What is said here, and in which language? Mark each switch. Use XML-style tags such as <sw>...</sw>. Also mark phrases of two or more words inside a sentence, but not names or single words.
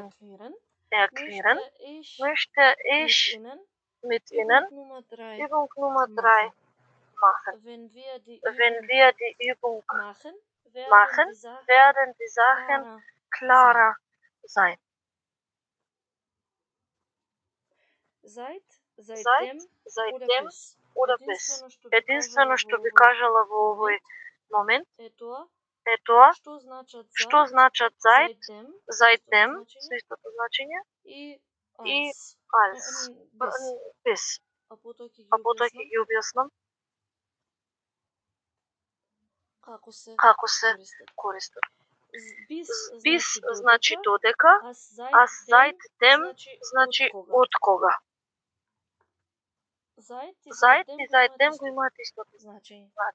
<de>erklären, möchte ich mit Ihnen Übung Nummer 3 machen. Wenn wir die Übung machen, werden die Sachen klarer sein. Seitdem oder bis.</de> <mk>Единствено што би кажала во овој момент е тоа што значат seitdem со истото значење и</mk> <de>als bis.</de> <mk>А потоа ќе ги објаснам како се користат. Bis значи додека, а seitdem значи од кога. Seit и seitdem го имаат истото значење.</mk>